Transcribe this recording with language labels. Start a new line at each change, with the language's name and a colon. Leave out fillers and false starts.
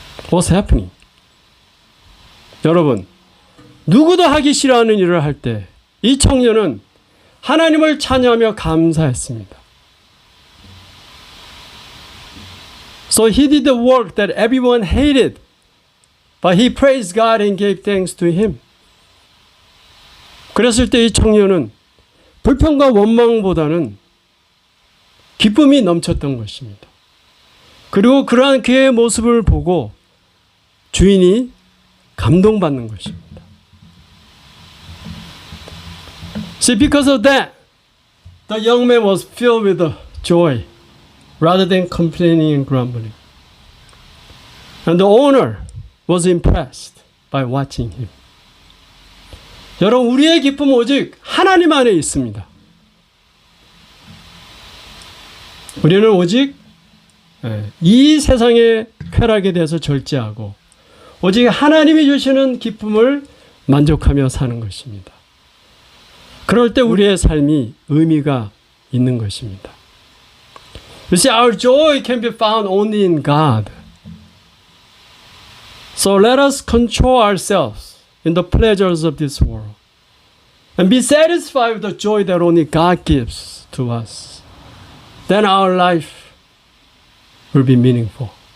English: What's happening?
Korean: 여러분, 누구도 하기 싫어하는 일을 할 때 이 청년은 하나님을 찬양하며 감사했습니다.
English: So he did the work that everyone hated, but he praised God and gave thanks to him.
Korean: 그랬을 때 이 청년은 불평과 원망보다는 기쁨이 넘쳤던 것입니다. 그리고 그러한 그의 모습을 보고 주인이 감동받는 것입니다.
English: See, because of that, the young man was filled with joy rather than complaining and grumbling. And the owner was impressed by watching him.
Korean: 여러분, 우리의 기쁨은 오직 하나님 안에 있습니다. 우리는 오직 이 세상의 쾌락에 대해서 절제하고 오직 하나님이 주시는 기쁨을 만족하며 사는 것입니다. 그럴 때 우리의 삶이 의미가 있는 것입니다.
English: You see, our joy can be found only in God. So let us control ourselves in the pleasures of this world and be satisfied with the joy that only God gives to us. Then our life will be meaningful.